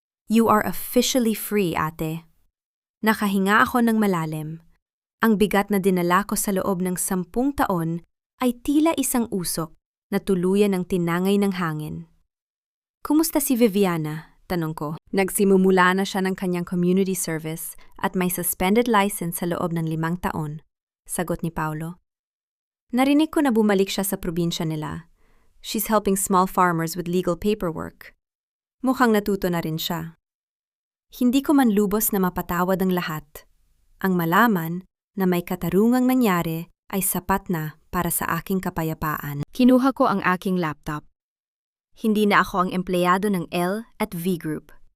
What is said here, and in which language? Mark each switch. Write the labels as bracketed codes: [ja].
[en] You are officially free, ate. [tl] Nakahinga ako ng malalim. Ang bigat na dinala ko sa loob ng 10 taon ay tila isang usok na tuluyan ng tinangay ng hangin. Kumusta si Viviana? Tanong ko. Nagsimumula na siya ng kanyang community service at may suspended license sa loob ng 5 taon. Sagot ni Paulo. Narinig ko na bumalik siya sa probinsya nila. [en] She's helping small farmers with legal paperwork. [tl] Mukhang natuto na rin siya. Hindi ko man lubos na mapatawad ang lahat. Ang malaman na may katarungang nangyari ay sapat na para sa aking kapayapaan. Kinuha ko ang aking laptop. Hindi na ako ang empleyado ng L at V Group.